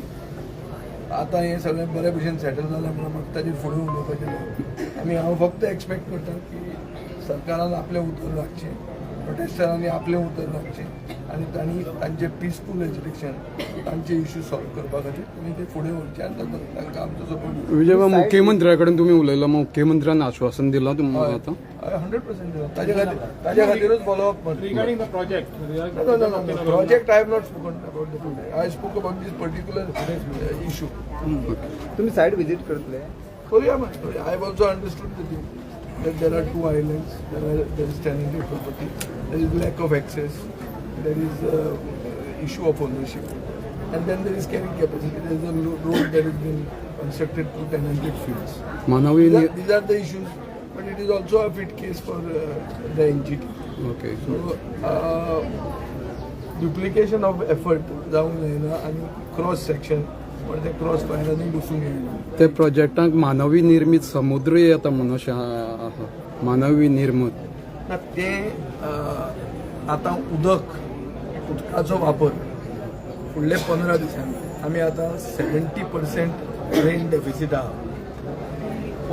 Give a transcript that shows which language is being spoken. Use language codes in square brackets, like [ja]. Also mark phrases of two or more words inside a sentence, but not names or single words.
[kok] आतां हें सगळें बरे भशेन सेटल जालें म्हणून म्हाका ताजेर फुडें उलोवपाचें आनी हांव फक्त एक्सपेक्ट करता की सरकारान आपलें उतर राखचें प्रोटेस्टरांनी आपलें उतर घालचें आनी तांचे [en] peaceful education [kok] तांचे [en] issue solve [kok] करपा खातीर तुमी ते फुडें व्हरचे आनी तांकां आमचो सपोर्ट विजयबा मुख्यमंत्र्या कडेन तुम्ही उलयला मुख्यमंत्र्यान आश्वासन दिलां तुमकां आतां 100% ताजे खातीरच फॉलोअप [en] regarding the project project I have not spoken about the project. I spoke about this particular issue. [kok] तुम्ही साईट व्हिजिट करतले [en] Korea, I have also understood the thing that there are two islands. There is tenanted property. There is lack of access. There is issue of ownership, and then there is carrying capacity. There is a road that has been constructed to tenanted fields. [kok] मानवी [en] These are the issues, but it is also a fit case for the NGT. [kok] ओके [en] So, duplication of effort [kok] जावंक जायना आनी [en] cross section [kok] पण ते क्रॉस फायरांनी बसूंक जायना. ते प्रोजेक्टाक मानवी निर्मित समुद्र येता म्हणून अशें आसा मानवी निर्मित ना तें आतां उदकाचो वापर फुडले 15 दिसांनी आमी आतां 70% [en] rain deficit [kok] आहा.